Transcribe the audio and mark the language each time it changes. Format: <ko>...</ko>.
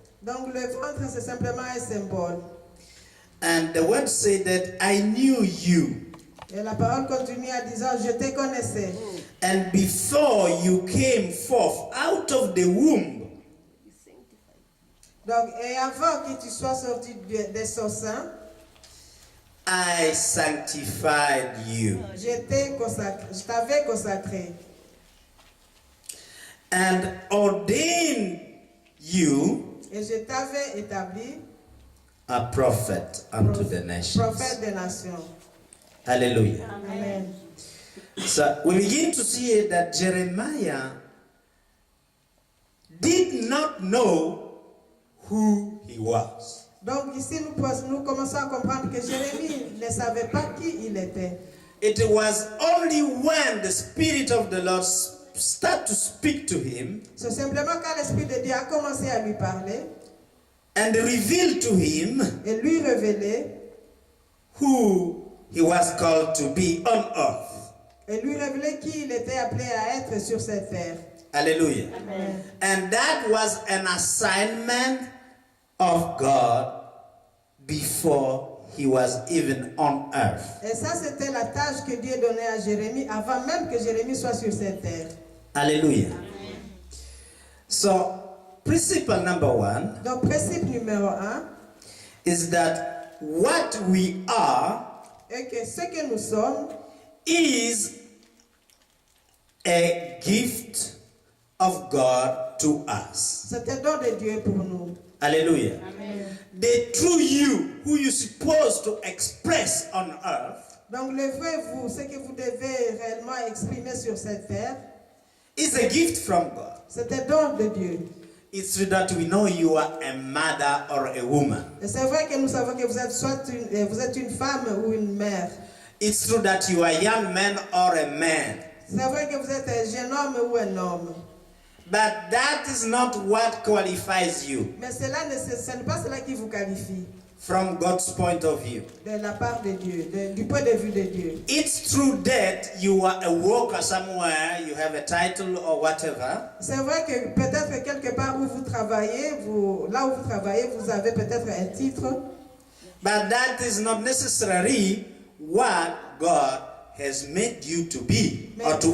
<fr>Donc le ventre, c'est simplement un symbole.</fr> <en>And the word said that I knew you.</en> <fr>Et la parole continue en disant, je te connaissais.</fr> <en>And before you came forth out of the womb,</en> <fr>Donc, et avant que tu sois sorti de son sein,</fr> <en>I sanctified you.</en> <fr>je t'avais consacré.</fr> <en>And ordained you</en> <fr>Et je t'avais établi</fr> <en>a prophet unto the nations.</en> <fr>prophète des nations.</fr> <en>Hallelujah. Amen. So we begin to see that Jeremiah did not know who he was.</en> <fr>Donc ici, nous commençons à comprendre que Jérémie ne savait pas qui il était.</fr> <en>It was only when the Spirit of the Lord started to speak to him</en> <fr>C'est simplement quand l'Esprit de Dieu a commencé à lui parler</fr> <en>and revealed to him</en> <fr>et lui révéler</fr> <en>who he was called to be on earth.</en> <fr>et lui révéler qui il était appelé à être sur cette terre.</fr> <en>Hallelujah. Amen. And that was an assignment of God before he was even on earth.</en> <fr>Et ça, c'était la tâche que Dieu donnait à Jérémie avant même que Jérémie soit sur cette terre.</fr> <en>Hallelujah. So, principle number one</en> <fr>Donc, principe numéro 1</fr> <en>is that what we are</en> <fr>est que ce que nous sommes</fr> <en>is a gift of God to us.</en> <fr>c'est un don de Dieu pour nous.</fr> <en>Hallelujah. Amen. The true you, who you're supposed to express on earth,</en> <fr>Donc, le vrai vous, ce que vous devez réellement exprimer sur cette terre,</fr> <en>is a gift from God.</en> <fr>c'est un don de Dieu.</fr> <en>It's true that we know you are a mother or a woman.</en> <fr>Et c'est vrai que nous savons que vous êtes une femme ou une mère.</fr> <en>It's true that you are a young man or a man.</en> <fr>C'est vrai que vous êtes un jeune homme ou un homme.</fr> <en>But that is not what qualifies you</en> <fr>Mais ce n'est pas cela qui vous qualifie</fr> <en>from God's point of view.</en> <fr>de la part de Dieu, du point de vue de Dieu.</fr> <en>It's true that you are a worker somewhere, you have a title or whatever.</en> <fr>C'est vrai que peut-être quelque part où vous travaillez, là où vous travaillez, vous avez peut-être un titre.</fr> <en>But that is not necessarily what God has made you to be or to</en>